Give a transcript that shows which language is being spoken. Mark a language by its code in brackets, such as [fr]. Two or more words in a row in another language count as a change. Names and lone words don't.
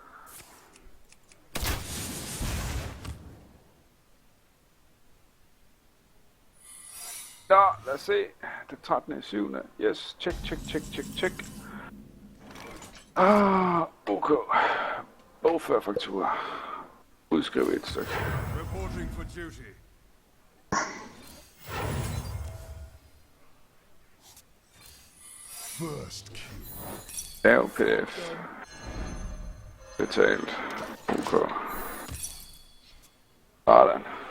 [da] Nå, lad os se. Det 13.7. [en] Yes, check. [da] OK. Bogfør faktura. Udskriv et stykke. [en] Reporting for duty. First kill. [da] Lav PDF. Betalt. OK. Sådan.